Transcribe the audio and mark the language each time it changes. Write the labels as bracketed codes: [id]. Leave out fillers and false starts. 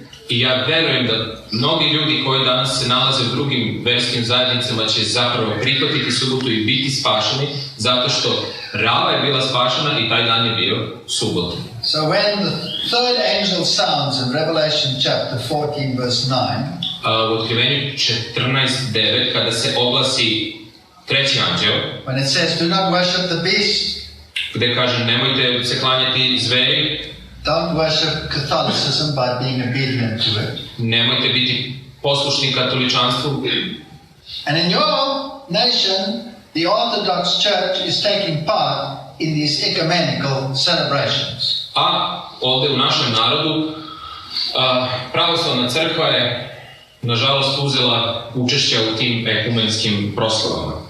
[sr] I ja verujem da mnogi ljudi koji danas se nalaze u drugim verskim zajednicama će zapravo prihvatiti subotu i biti spašeni, zato što Rava je bila spašena i taj dan je bio subota. [en] So when the third angel sounds in Revelation chapter 14 verse 9, [sr] U Otkrivenju 14:9 kada se oglasi treći anđeo, [en] when it says, do not worship the beast, [sr] gde kaže nemojte se klanjati zveri, [en] don't worship Catholicism by being obedient to it. [sr] nemojte biti poslušni katoličanstvu. [en] And in your nation, the Orthodox Church is taking part in these ecumenical celebrations. [sr] A ovdje u našem narodu pravoslavna crkva je nažalost uzela učešće u tim ekumenskim proslavama.